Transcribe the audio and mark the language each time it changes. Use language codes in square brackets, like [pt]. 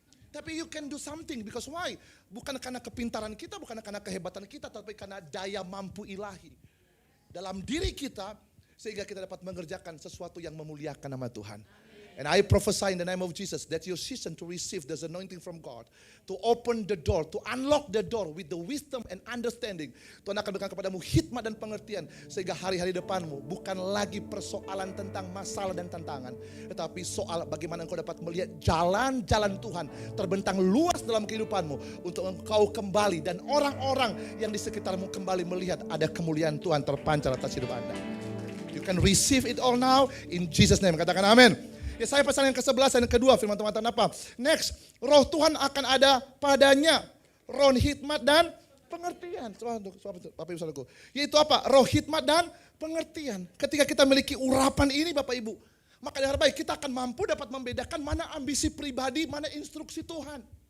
[en] Tapi you can do something, because why? [id] Bukan karena kepintaran kita, bukan karena kehebatan kita, tapi karena daya mampu ilahi dalam diri kita, sehingga kita dapat mengerjakan sesuatu yang memuliakan nama Tuhan. [en] And I prophesy in the name of Jesus that your season to receive this anointing from God, to open the door, to unlock the door with the wisdom and understanding. [id] Tuhan akan berikan kepadamu hikmat dan pengertian, sehingga hari-hari depanmu bukan lagi persoalan tentang masalah dan tantangan, tetapi soal bagaimana engkau dapat melihat jalan-jalan Tuhan terbentang luas dalam kehidupanmu, untuk engkau kembali dan orang-orang yang di sekitarmu kembali melihat ada kemuliaan Tuhan terpancar atas hidup Anda. [en] You can receive it all now in Jesus' name. [id] Katakan amin. Ya, saya pesan yang ke-11 dan kedua, firman Tuhan apa? Next, roh Tuhan akan ada padanya. Roh hikmat dan pengertian. Bapak Ibu Saudaraku. Yaitu apa? Roh hikmat dan pengertian. Ketika kita memiliki urapan ini Bapak Ibu, maka dengan baik kita akan mampu dapat membedakan mana ambisi pribadi, mana instruksi Tuhan.